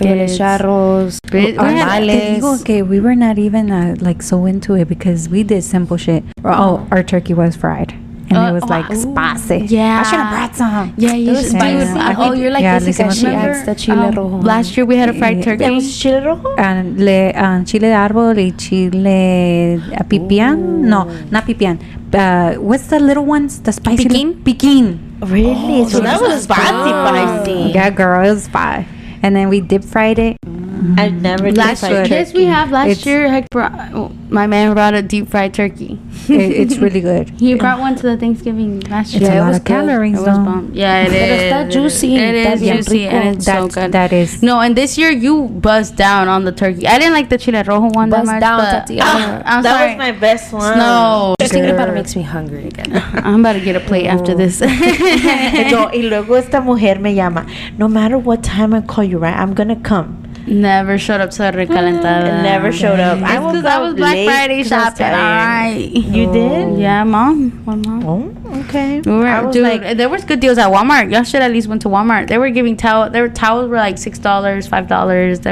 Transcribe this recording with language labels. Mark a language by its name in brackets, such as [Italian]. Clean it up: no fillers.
[English] We had frijoles charros. Okay, we were not even so into it because we did simple shit. Our turkey was fried. And it was spicy. Yeah. I should have brought some. Yeah, you should. You're like this because she adds the chile rojo. Last year we had a fried turkey. That was chile rojo? [Spanish] Chile de árbol y chile pipián. [English] No, not pipián. What's the little ones? The spicy. Piquín. Really? So that was spicy. Yeah, girl, it was spicy. And then we deep fried it. I've never deep fried turkey. Yes, we have. Last year, my man brought a deep fried turkey. It's really good. He brought one to the Thanksgiving last year. It's a lot of calories, though. Yeah, it is. But it's that juicy. It is juicy, and it's so good. That is. No, and this year you buzzed down on the turkey. I didn't like the chile rojo one that much. I'm sorry. That was my best one. No. Just thinking about it makes me hungry again. I'm about to get a plate after this. [Spanish] No, y luego esta mujer me llama. [English] No matter what time I call you, right? I'm gonna come. Never showed up to a recalentada. Never showed up. I was Black Friday shopping. All right. You did? Yeah, mom. My mom. Oh, okay. There was good deals at Walmart. Y'all should at least went to Walmart. They were giving towels were like $6, $5.